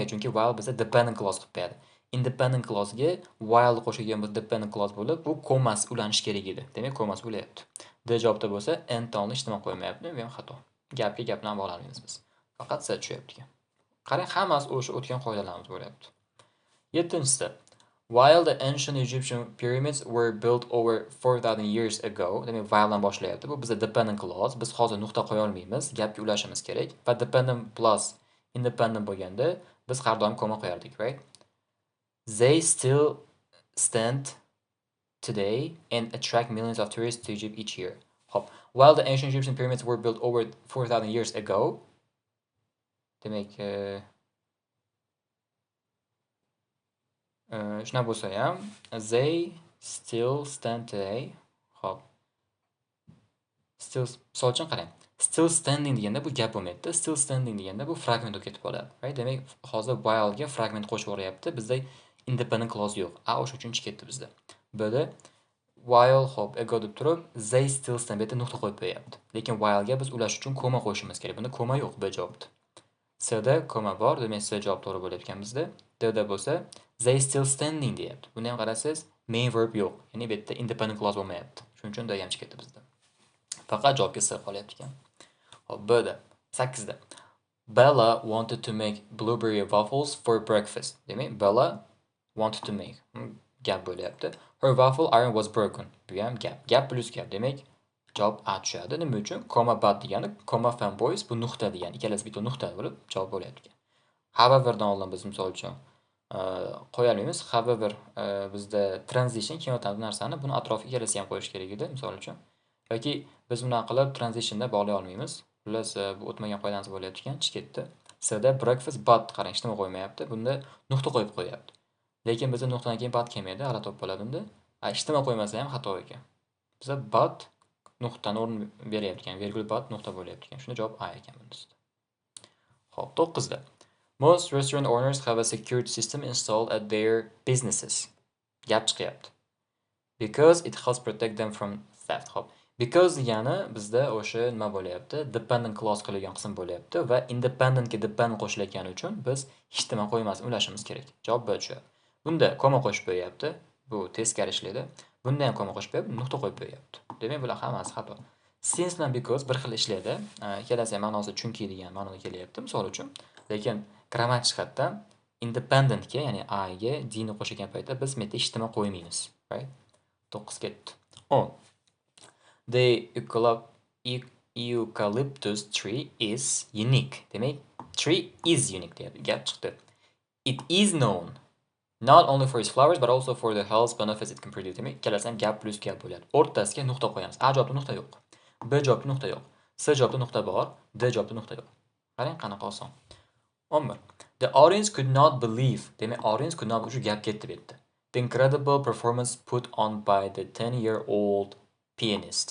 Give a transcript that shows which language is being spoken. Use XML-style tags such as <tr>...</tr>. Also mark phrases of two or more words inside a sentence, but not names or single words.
<uz>Chunki while bizda</uz> <en>dependent clause</en> <uz>qilib beradi.</uz> <en>Independent clause'ga</en> <uz>while qo'shilgan bo'lsa</uz> <en>dependent clause</en> <uz>bo'lib, bu komas ulanish kerak edi. Demak, komas bo'lyapti. D javobda bo'lsa n tonni ijtimo qo'ymayapti. Bu ham xato. Gapga gap bilan bog'lamaymiz biz. Faqat s tushyapti ekan. Qarang, hammasi o'sha o'tgan qoidalarimiz bo'lyapti. 7-da.</uz> <en>While the ancient Egyptian pyramids were built over 4000 years ago,</en> <uz>demak while dan boshlayapti. Bu bizda</uz> <en>dependent clause.</en> <uz>Biz hozir nuqta qo'ya olmaymiz. Gapga ulashimiz kerak. Va</uz> <en>dependent plus independent</en> <uz>bo'lganda biz har doim koma qo'yardik, right?</uz> <en>They still stand today and attract millions of tourists to Egypt each year. Hop. While the ancient Egyptian pyramids were built over 4000 years ago,</en> <uz>demak shuna bo'lsa ham</uz> <en>they still stand today.</en> <uz>Hop. Still solchin qarang.</uz> <en>Still standing</en> <uz>deganda bu gap bo'lmaydi.</uz> <en>Still standing</en> <uz>deganda bu fragment bo'lib ketib qoladi. Right? Demak, hozir while ga fragment qo'shib o'ryapti. Bizda independent clause yo'q. A o'sha uchun chiqib ketdi bizda. B-da while hop ago deb turib</uz> <en>they still stand</en> <uz>deb nuqta qo'yib qo'yapti. Lekin while ga biz ulash uchun koma qo'shishimiz kerak. Bunda koma yo'q B javobda. C-da koma bor, demak C javob to'g'ri bo'layotgan bizda. D-da bo'lsa</uz> <en>they still standing</en> <uz>deyapti. Buni ham qarasangiz</uz> <en>main verb</en> <uz>yo'q. Ya'ni bu yerda</uz> <en>independent clause</en> <uz>bo'lmayapti. Shuning uchun D ham chiqib ketdi bizda. Faqat javobga C qolyapti ekan. Hop, B-da 8-da.</uz> <en>Bella wanted to make blueberry waffles for breakfast. Demak, Bella wanted to make.</en> <uz>Gap bo'lyapti.</uz> <en>Her waffle iron was broken.</en> <uz>Bu ham gap. Gap plus gap. Demak, javob A tushadi. Nima uchun?</uz> <en>Comma but</en> <uz>degani,</uz> <en>comma fanboys</en> <uz>bu nuqta degani. Ikkalasi bitta nuqta bo'lib javob bo'lyapti. Howeverdan oldin biz misol uchun qo'ya olmaymiz. However bizda transition kelyotgan narsani buni atrofiga ikkalasi ham qo'yish kerak edi, misol uchun. Yoki biz buni qilib transitionda bog'lay olmaymiz. Xullas, bu o'tmagan qoidamiz bo'layotgan ekan, chiqib ketdi. C-da</uz> <en>breakfast but</en> <uz>qarang, hech nima qo'ymayapti. Bunda nuqta qo'yib qo'yapti. Lekin bizda nuqtadan keyin but kelmaydi, g'alati bo'lib qoladi bunda. Hech nima qo'ymasa ham xato ekan. Bizda but nuqtani o'rin beryapti ekan, virgul but nuqta bo'lyapti ekan. Shunda javob A ekan bunda. Xo'p, 9-da.</uz> <en>Most restaurant owners have a security system installed at their businesses.</en> <uz>Gap chiqyapti.</uz> <en>Because it helps protect them from theft.</en> <uz>Xo'p. Because degani bizda o'sha nima bo'lyapti?</uz> <en>Dependent clause</en> <uz>qilingan qism bo'lyapti va independentga dependent qo'shilgani uchun biz hech nima qo'ymasdan ulashimiz kerak. Javob B tushadi. Bunda koma qo'shib qo'yapti. Bu teskari ishlaydi. Bunda ham koma qo'shib qo'yib, nuqta qo'yib qo'yapti. Demak, bular hammasi xato. Since bilan because bir xil ishlaydi. Ikkalasi ham ma'nosi chunki degan ma'noda kelyapti, misol uchun. Lekin grammatik jihatdan independentga, ya'ni A ga D ni qo'shgan paytda biz bu yerda hech nima qo'ymaymiz, right? 9 ketdi. 10.</uz> <en>The eucalyptus tree is unique.</en> <uz>Demak,</uz> <en>tree is unique</en> <uz>deyapti. Gap chiqdi.</uz> <en>It is known not only for its flowers but also for the health benefits it can produce.</en> <uz>Demak, ikkalasi ham gap plus gap bo'ladi. O'rtasiga nuqta qo'yamiz. A javobda nuqta yo'q. B javobda nuqta yo'q. C javobda nuqta bor. D javobda nuqta yo'q. Qarang, qanaqa oson. 11.</uz> <en>The audience could not believe.</en> <uz>Demak,</uz> <en>audience could not</en> <uz>shu gap ketdi bu yerda.</uz> <en>The incredible performance put on by the 10-year-old pianist.</en>